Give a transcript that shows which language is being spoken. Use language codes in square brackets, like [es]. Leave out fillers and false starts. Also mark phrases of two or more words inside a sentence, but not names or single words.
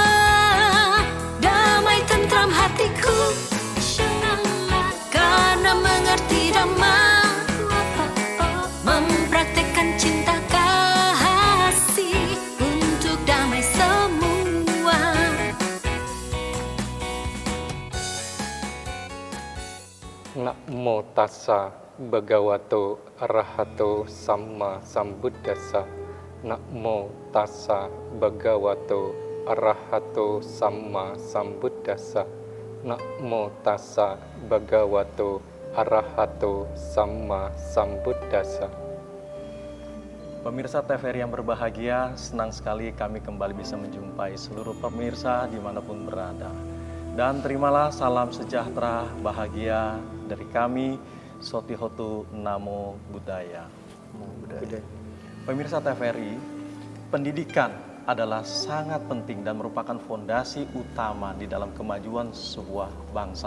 [id] Damai tentram hatiku, shalala, karena mengerti dhamma. Mempraktekkan cinta kasih untuk damai semua. [pi] Namo tassa bhagavato arahato samma sambuddhassa. Namo tassa bhagavato arahato samma sambuddhassa. Namo tassa bhagavato arahato samma sambuddhassa. [id] Pemirsa TVRI yang berbahagia, senang sekali kami kembali bisa menjumpai seluruh pemirsa dimanapun berada. Dan terimalah salam sejahtera, bahagia dari kami, [pi] Sotihotu Namo Buddhaya. [id] Pemirsa TVRI, pendidikan adalah sangat penting dan merupakan fondasi utama di dalam kemajuan sebuah bangsa.